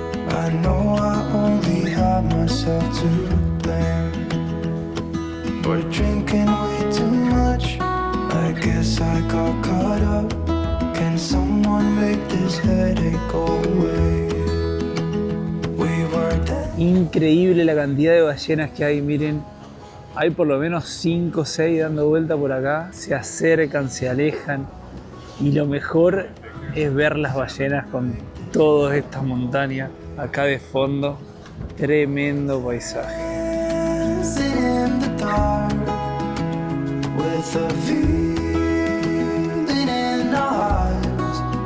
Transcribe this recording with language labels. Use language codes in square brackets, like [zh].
[en] I know I only have myself to blame for drinking way too much. I guess I got caught up. Can someone make this headache go away? We were dead. [es] Increíble la cantidad de ballenas que hay, miren. Hay por lo menos 5 o 6 dando vuelta por acá. Se acercan, se alejan. Y lo mejor es ver las ballenas con todas estas montañas acá de fondo. Tremendo paisaje. [en] Dancing in the dark with a feeling in our eyes.